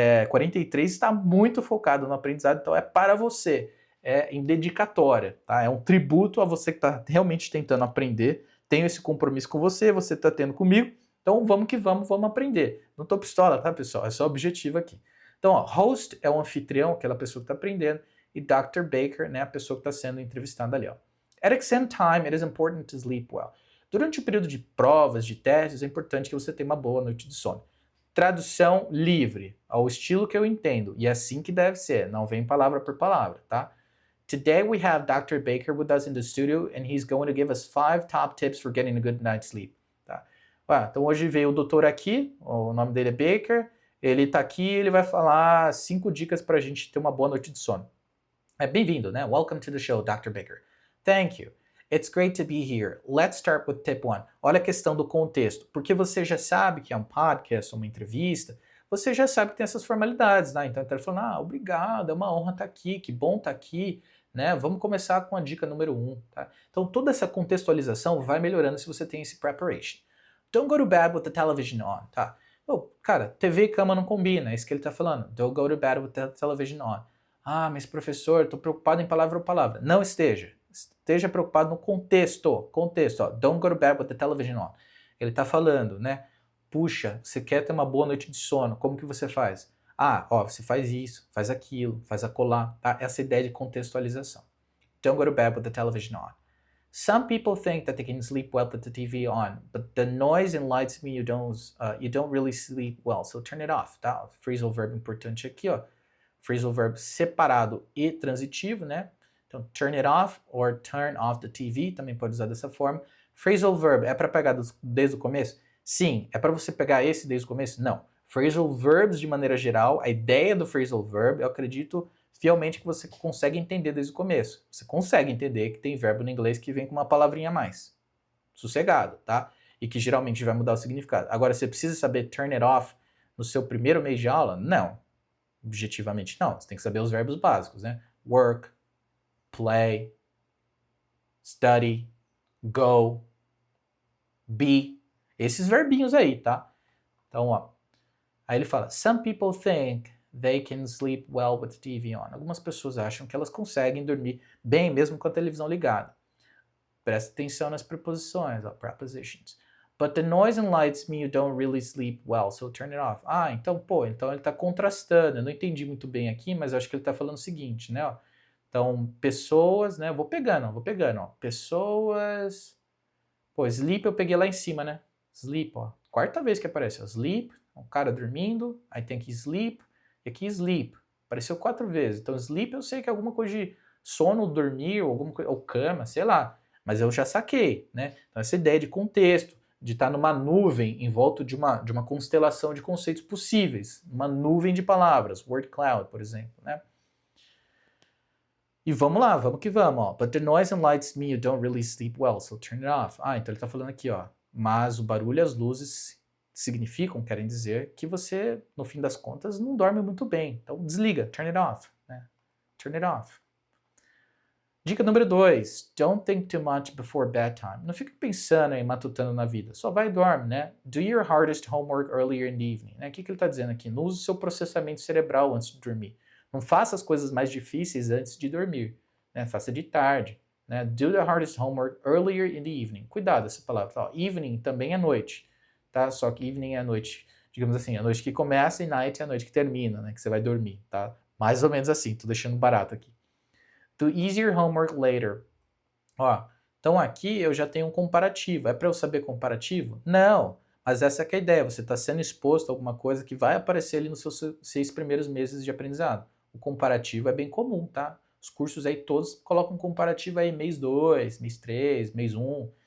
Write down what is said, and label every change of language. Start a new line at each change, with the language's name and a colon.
Portuguese: 43 está muito focado no aprendizado, então é para você, em dedicatória, tá? É um tributo a você que está realmente tentando aprender, tenho esse compromisso com você está tendo comigo, então vamos que vamos aprender. Não tô pistola, tá, pessoal? É só objetivo aqui. Então, host é o anfitrião, aquela pessoa que está aprendendo, e Dr. Baker, né, a pessoa que está sendo entrevistada ali, ó.
English: At exam time, it is important to sleep well.
Portuguese: Durante o período de provas, de testes, é importante que você tenha uma boa noite de sono. Tradução livre, ao estilo que eu entendo, e é assim que deve ser, não vem palavra por palavra, tá?
English: Today we have Dr. Baker with us in the studio and he's going to give us 5 top tips for getting a good night's sleep, tá?
Portuguese: Então hoje veio o doutor aqui, o nome dele é Baker, ele tá aqui, ele vai falar 5 dicas pra gente ter uma boa noite de sono. Bem-vindo, né?
English: Welcome to the show, Dr. Baker. Thank you. It's great to be here. Let's start with tip 1.
Portuguese: Olha a questão do contexto. Porque você já sabe que é um podcast, uma entrevista, você já sabe que tem essas formalidades, né? Então ele tá falando, obrigado, é uma honra estar aqui, que bom estar aqui, né? Vamos começar com a dica número 1, tá? Então toda essa contextualização vai melhorando se você tem esse preparation.
English: Don't go to bed with the television on, tá?
Portuguese: Cara, TV e cama não combina, é isso que ele tá falando.
English: Don't go to bed with the television on.
Portuguese: Ah, mas professor, estou preocupado em palavra por palavra. Não esteja. Esteja preocupado no contexto. Contexto, ó.
English: Don't go to bed with the television on.
Portuguese: Ele está falando, né? Puxa, você quer ter uma boa noite de sono. Como que você faz? Ah, ó, você faz isso, faz aquilo, faz acolá. Tá? Essa ideia de contextualização.
English: Don't go to bed with the television on. Some people think that they can sleep well with the TV on, but the noise and lights mean you don't really sleep well, so turn it off, tá?
Portuguese: Phrasal verb importante aqui, ó. Phrasal verb separado e transitivo, né?
English: Então, turn it off or turn off the TV,
Portuguese: também pode usar dessa forma. Phrasal verb é para pegar desde o começo? Sim. É para você pegar esse desde o começo? Não. Phrasal verbs, de maneira geral, a ideia do phrasal verb, eu acredito fielmente que você consegue entender desde o começo. Você consegue entender que tem verbo no inglês que vem com uma palavrinha a mais. Sossegado, tá? E que geralmente vai mudar o significado. Agora, você precisa saber turn it off no seu primeiro mês de aula? Não. Objetivamente não. Você tem que saber os verbos básicos, né?
English: Work, play, study, go, be.
Portuguese: Esses verbinhos aí, tá? Então, ó. Aí ele fala,
English: some people think they can sleep well with the TV on.
Portuguese: Algumas pessoas acham que elas conseguem dormir bem mesmo com a televisão ligada. Presta atenção nas preposições, ó, prepositions.
English: But the noise and lights mean you don't really sleep well, so turn it off.
Portuguese: Ah, então, então ele está contrastando. Eu não entendi muito bem aqui, mas eu acho que ele está falando o seguinte, né? Ó. Então, pessoas, né? Vou pegando, ó. Pessoas... Pô, sleep eu peguei lá em cima, né? Sleep, ó. Quarta vez que aparece, ó. Sleep, um cara dormindo, aí tem aqui sleep, e aqui sleep. Apareceu 4 vezes. Então, sleep eu sei que é alguma coisa de sono, dormir, ou alguma coisa, ou cama, sei lá. Mas eu já saquei, né? Então, essa ideia de contexto, de estar numa nuvem em volta de uma constelação de conceitos possíveis. Uma nuvem de palavras. Word cloud, por exemplo, né? E vamos lá, vamos que vamos, ó.
English: But the noise and lights mean you don't really sleep well, so turn it off.
Portuguese: Ah, então ele tá falando aqui, ó. Mas o barulho e as luzes querem dizer que você, no fim das contas, não dorme muito bem. Então desliga,
English: turn it off, né? Turn it off.
Portuguese: Dica número 2,
English: don't think too much before bedtime.
Portuguese: Não fica pensando e matutando na vida, só vai e dorme, né?
English: Do your hardest homework earlier in the evening.
Portuguese: Né? O que ele está dizendo aqui? Não use o seu processamento cerebral antes de dormir. Não faça as coisas mais difíceis antes de dormir. Né? Faça de tarde. Né?
English: Do the hardest homework earlier in the evening.
Portuguese: Cuidado essa palavra. Ó, evening também é noite. Tá? Só que evening é a noite, digamos assim, a noite que começa e night é a noite que termina, né? Que você vai dormir. Tá? Mais ou menos assim, tô deixando barato aqui.
English: Do easier homework later.
Portuguese: Ó, então aqui eu já tenho um comparativo. É para eu saber comparativo? Não, mas essa é que é a ideia. Você está sendo exposto a alguma coisa que vai aparecer ali nos seus 6 primeiros meses de aprendizado. O comparativo é bem comum, tá? Os cursos aí todos colocam comparativo aí mês 2, mês 3, mês 1.